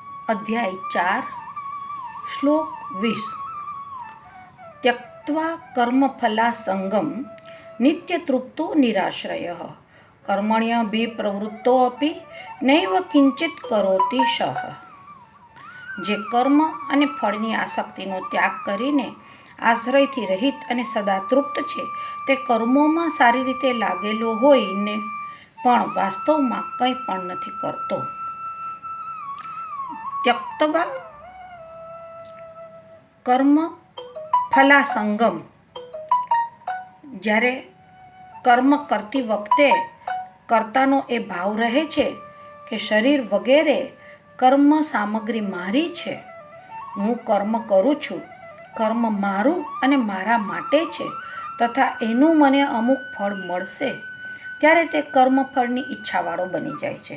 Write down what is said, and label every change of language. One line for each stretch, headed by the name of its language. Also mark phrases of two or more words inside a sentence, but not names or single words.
Sanskrit: अध्याय 4 श्लोक 20 त्यक्त्वा कर्मफलासंगं नित्यतृप्तो निराश्रयः कर्मण्यभिप्रवृत्तोऽपि नैव किंचित करोति सः।
Gujarati: જે કર્મ અને ફળની આસક્તિનો ત્યાગ કરીને આશ્રયથી રહિત અને સદા તૃપ્ત છે તે કર્મોમાં સારી રીતે લાગેલો હોઈને પણ વાસ્તવમાં કંઈ પણ નથી કરતો.
Sanskrit: त्यक्त्वा कर्म फलासंगम्,
Gujarati: જ્યારે કર્મ કરતી વખતે કર્તાનો એ ભાવ રહે છે કે શરીર વગેરે કર્મ સામગ્રી મારી છે, હું કર્મ કરું છું, કર્મ મારું અને મારા માટે છે તથા એનું મને અમુક ફળ મળશે, ત્યારે તે કર્મફળની ઈચ્છાવાળો બની જાય છે.